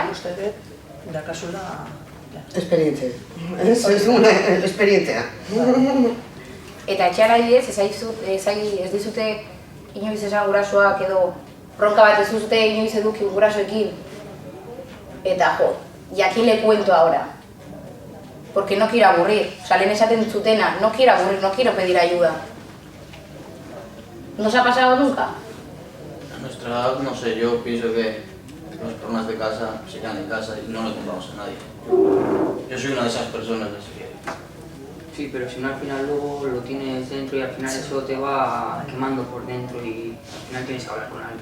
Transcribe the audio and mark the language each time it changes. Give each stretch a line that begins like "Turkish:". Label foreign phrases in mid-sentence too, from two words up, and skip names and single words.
Basque: Nik uste dut, dakazula... Esperientzia. Ez duguna, esperientzia. Eta etxean adibidez, ez dizute inoiz esan gurasoak edo bronka bat ez duzute inoiz eduki gurasoekin. Eta jakin
Spanish: le cuento ahora. Porque no quiero aburrir. O sea,
Basque: lehen esaten zutena,
Spanish: no quiero aburrir, no quiero pedir ayuda. ¿No os ha pasado nunca? A nuestra edad, no sé, yo pienso que los problemas de casa se quedan en casa y no le contamos a nadie. Yo soy una de esas personas, así que... Sí, pero si no al final luego lo tienes dentro y al final eso te va quemando por dentro y al final tienes que hablar con alguien.